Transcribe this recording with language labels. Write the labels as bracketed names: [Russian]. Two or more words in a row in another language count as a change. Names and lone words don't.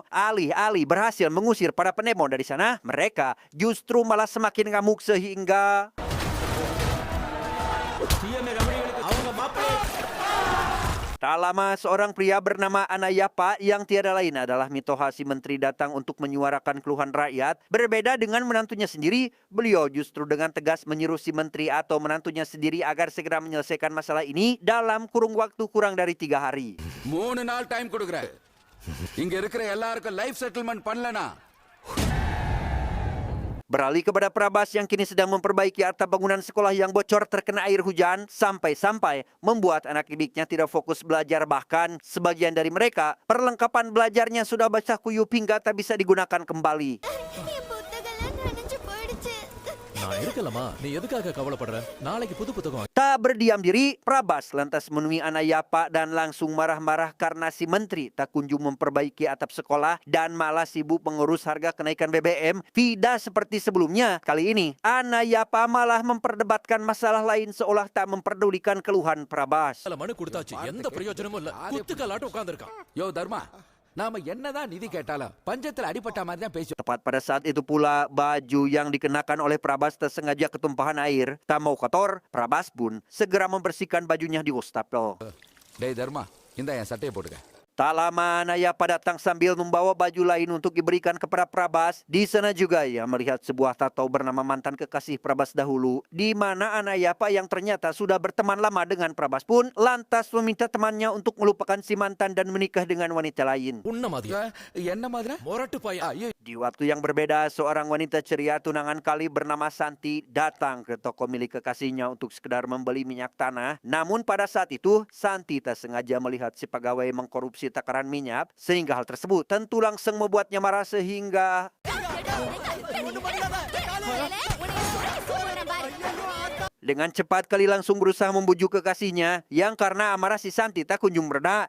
[Indonesian] Alih-alih berhasil mengusir para pendemo dari sana, mereka justru malah semakin ngamuk sehingga tak lama, seorang pria bernama Anayapa yang tiada lain adalah Mitoha si menteri datang untuk menyuarakan keluhan rakyat. Berbeda dengan menantunya sendiri, beliau justru dengan tegas menyuruh si menteri atau menantunya sendiri agar segera menyelesaikan masalah ini dalam kurung waktu kurang dari 3 hari. [Tamil] 3 நாள் டைம் கொடுக்குறேன். இங்க இருக்கிற எல்லாருக்கும் [English] life settlement [Tamil] பண்ணலனா [Indonesian] Beralih kepada Prabas yang kini sedang memperbaiki atap bangunan sekolah yang bocor terkena air hujan, sampai-sampai membuat anak didiknya tidak fokus belajar. Bahkan sebagian dari mereka perlengkapan belajarnya sudah basah kuyup hingga tak bisa digunakan kembali. Tak berdiam diri, Prabas lantas menemui Anayapa dan langsung marah-marah karena si menteri tak kunjung memperbaiki atap sekolah dan malah sibuk mengurus harga kenaikan BBM. Tidak seperti sebelumnya, kali ini Anayapa malah memperdebatkan masalah lain seolah tak memperdulikan keluhan Prabas. [Tamil] யோ தர்மா, நாம என்னதான் நிதி கேட்டாலும் பஞ்சத்துல அடிபட்ட மாதிரி தான் பேசி. [Indonesian] Tepat pada saat itu pula, baju yang dikenakan oleh Prabas tersengaja ketumpahan air. Tak mau kotor, Prabas pun segera membersihkan bajunya di wastafel. [Tamil] டேய் தர்மா, இந்த என் சட்டையை போட்டுக்க. [Indonesian] Tak lama, Anayapa datang sambil membawa baju lain untuk diberikan kepada Prabas. Di sana juga ia melihat sebuah tato bernama mantan kekasih Prabas dahulu, di mana Anayapa yang ternyata sudah berteman lama dengan Prabas pun lantas meminta temannya untuk melupakan si mantan dan menikah dengan wanita lain. [Tamil] என்ன மாதிரி? [Indonesian] Di waktu yang berbeda, seorang wanita ceria tunangan Kali bernama Santi datang ke toko milik kekasihnya untuk sekedar membeli minyak tanah. Namun pada saat itu, Santi tak sengaja melihat si pegawai mengkorupsi takaran minyak, sehingga hal tersebut tentu langsung membuatnya marah sehingga dengan cepat Kali langsung berusaha membujuk kekasihnya yang karena amarah si Santi tak kunjung mereda.